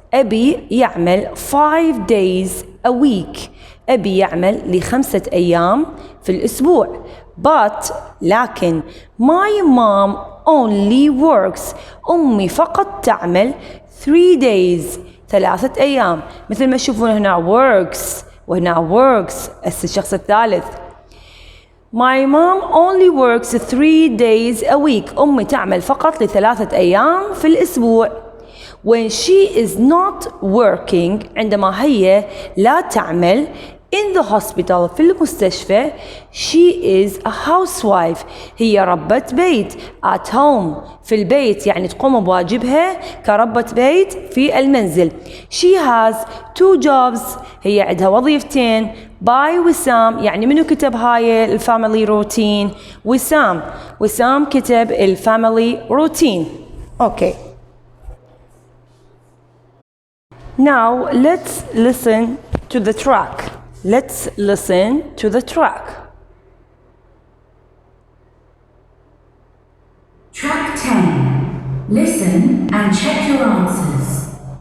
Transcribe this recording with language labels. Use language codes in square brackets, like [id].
[ar] أبي يعمل [en] 5 days a week. [ar] أبي يعمل ل5 أيام في الأسبوع. [en] But [ar] لكن [en] my mom only works. [ar] أمي فقط تعمل [en] 3 days [ar] 3 أيام. مثل ما تشوفون هنا works وهنا works الشخص الثالث. [en] My mom only works 3 days a week. [ar] أمي تعمل فقط ل3 أيام في الأسبوع. [en] When she is not working [ar] عندما هي لا تعمل [en] in the hospital [ar] في المستشفى [en] she is a housewife. [ar] هي ربة بيت [en] at home [ar] في البيت يعني تقوم بواجبها كربة بيت في المنزل. [en] She has 2 jobs. [ar] هي عندها وظيفتين. by وسام يعني منو كتب هاي الفاميلي روتين؟ وسام كتب الفاميلي روتين. [en] Okay. Now let's listen to the track. Let's listen to the track. Track 10. Listen and check your answers.